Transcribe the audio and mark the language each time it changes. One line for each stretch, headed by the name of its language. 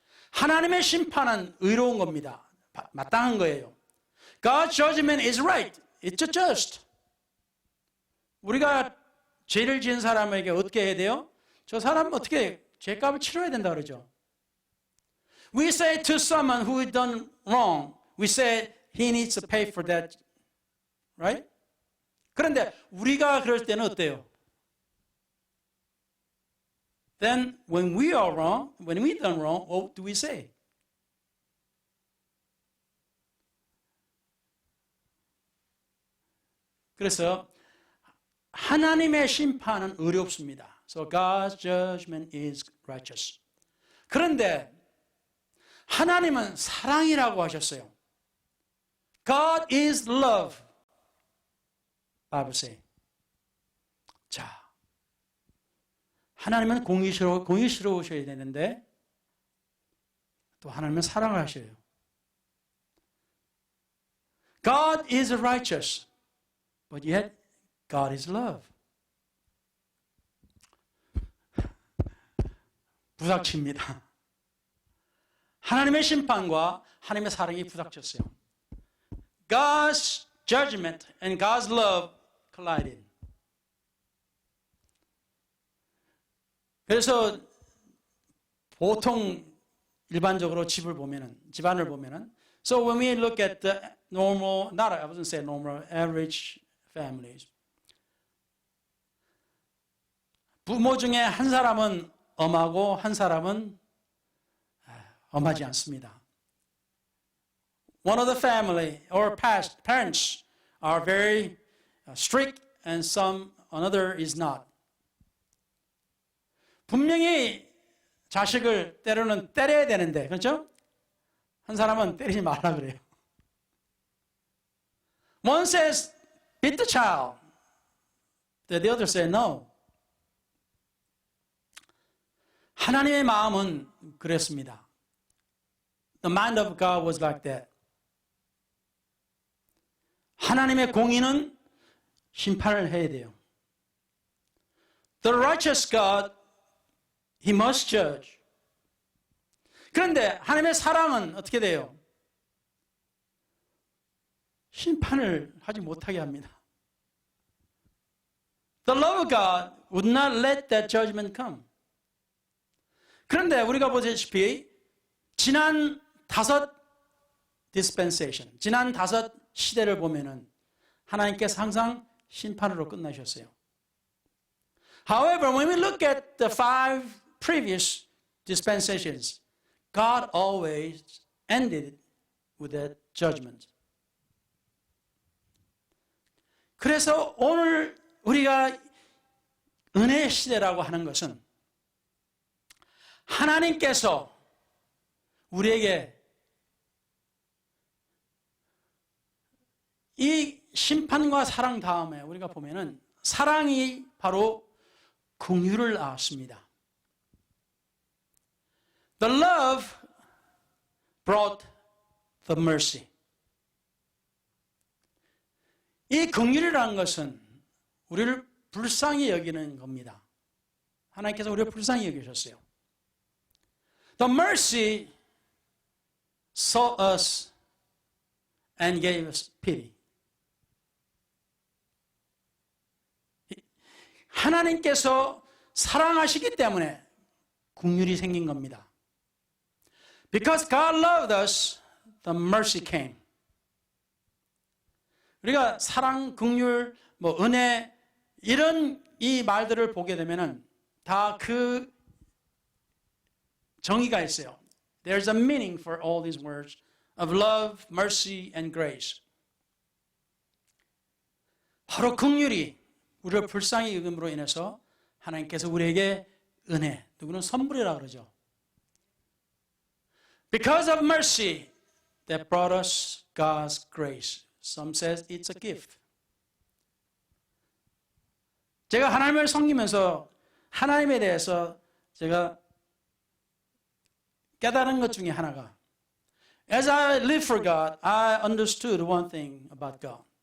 Korean: 하나님의 심판은 의로운 겁니다. 마땅한 거예요.
English: God's judgment is right. It's just.
Korean: 우리가 죄를 지은 사람에게 어떻게 해야 돼요? 저 사람 어떻게 죄값을 치러야 된다 그러죠.
English: We say to someone who has done wrong, we say he needs to pay for that. Right?
Korean: 그런데 우리가 그럴 때는 어때요?
English: Then when we are wrong, when we done wrong, what do we say?
Korean: 그래서 하나님의 심판은 의롭습니다.
English: So God's judgment is righteous.
Korean: 그런데 하나님은 사랑이라고 하셨어요.
English: God is love. Bible says.
Korean: 자, 하나님은 공의스러우셔야 되는데 또 하나님은 사랑을 하셔요.
English: God is righteous, but yet God is love.
Korean: 부닥칩니다. 하나님의 심판과 하나님의 사랑이 부닥쳤어요.
English: God's judgment and God's love collided.
Korean: 그래서 보통 일반적으로 집안을 보면은
English: so when we look at the normal, I wouldn't say normal, average families.
Korean: 부모 중에 한 사람은 엄하고 한 사람은 엄하지 않습니다.
English: One of the family or parents are very strict and another is not.
Korean: 분명히 자식을 때로는 때려야 되는데, 그렇죠? 한 사람은 때리지 말라 그래요.
English: One says, beat the child. The other says, no.
Korean: 하나님의 마음은 그랬습니다.
English: The mind of God was like that.
Korean: 하나님의 공의는 심판을 해야 돼요.
English: The righteous God, He must judge.
Korean: 그런데 하나님의 사랑은 어떻게 돼요? 심판을 하지 못하게 합니다.
English: The love of God would not let that judgment come.
Korean: 그런데 우리가 보다시피 지난 5 dispensation, 지난 5 시대를 보면은 하나님께서 항상 심판으로 끝나셨어요.
English: However, when we look at the 5 previous dispensations, God always ended with that judgment.
Korean: 그래서 오늘 우리가 은혜의 시대라고 하는 것은 하나님께서 우리에게 이 심판과 사랑 다음에 우리가 보면은 사랑이 바로 긍휼을 낳았습니다.
English: The love brought the mercy.
Korean: 이 긍휼이라는 것은 우리를 불쌍히 여기는 겁니다. 하나님께서 우리를 불쌍히 여기셨어요.
English: The mercy saw us and gave us pity.
Korean: 하나님께서 사랑하시기 때문에 긍휼이 생긴 겁니다.
English: Because God loved us, the mercy came.
Korean: 우리가 사랑, 긍휼, 은혜 이런 이 말들을 보게 되면은 다 그 정의가 있어요.
English: There's a meaning for all these words of love, mercy, and grace.
Korean: 바로 긍휼이 우리를 불쌍히 여김으로 인해서 하나님께서 우리에게 은혜, 누구는 선물이라고 그러죠.
English: Because of mercy that brought us God's grace. Some says it's a gift.
Korean: 제가 하나님을 섬기면서 하나님에 대해서 제가 깨달은 것 중에 하나가
English: As I live for God, I understood one thing about God.